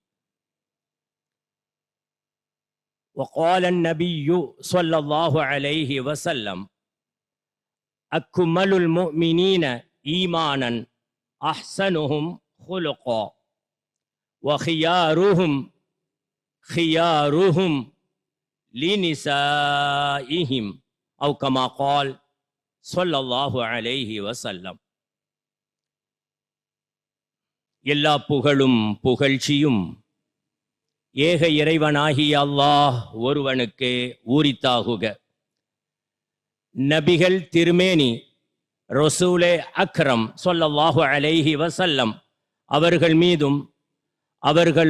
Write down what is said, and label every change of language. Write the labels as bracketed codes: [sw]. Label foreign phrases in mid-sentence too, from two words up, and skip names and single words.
[ar] وقال النبي صلى الله عليه وسلم: أكمل المؤمنين إيمانا أحسنهم خلقا وخيارهم خيارهم لنسائهم أو كما قال صلى الله عليه وسلم. [ta] எல்லா புகழும் புகழ்ச்சியும் ஏக இறைவனாகிய அல்லாஹ் ஒருவனுக்கு உரித்தாகுக. நபிகள் திருமேனி ரசூலே அக்ரம் [ar] صلى الله عليه وسلم [ta] அவர்கள் மீதும் அவர்கள்